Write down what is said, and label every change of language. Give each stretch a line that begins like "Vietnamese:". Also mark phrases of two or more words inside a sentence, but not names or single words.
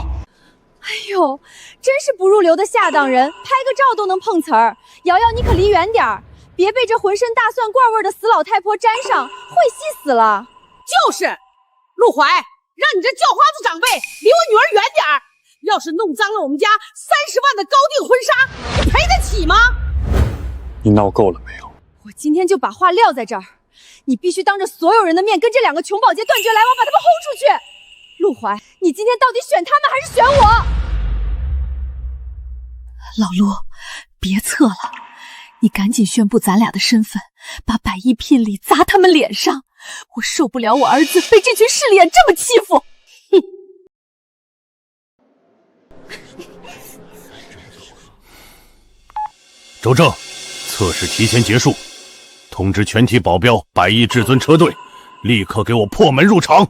Chinese: 哎呦，真是不入流的下當人，拍個照都能碰瓷兒。瑤瑤，你可離遠點兒，別被這渾身大蒜罐味的死老太婆沾上，會氣死了。就是，陸懷，讓你這叫花子長輩離我女兒遠點兒。要是弄髒了我們家30萬的高定婚紗，你賠得起嗎？你鬧夠了沒有？我今天就把話撂在這兒，你必須當着所有人的面跟這2個窮保潔斷絕來往，把他們轟出去。陸懷，你今天到底選他們還是選我？老陸，別策了，你趕緊宣布咱倆的身份，把100億聘禮砸他們臉上， 我受不了我兒子被這群勢利眼這麼欺負。哼！周正，測試提前結束，通知全体保鏢100翼至尊车隊，立刻给我破门入场。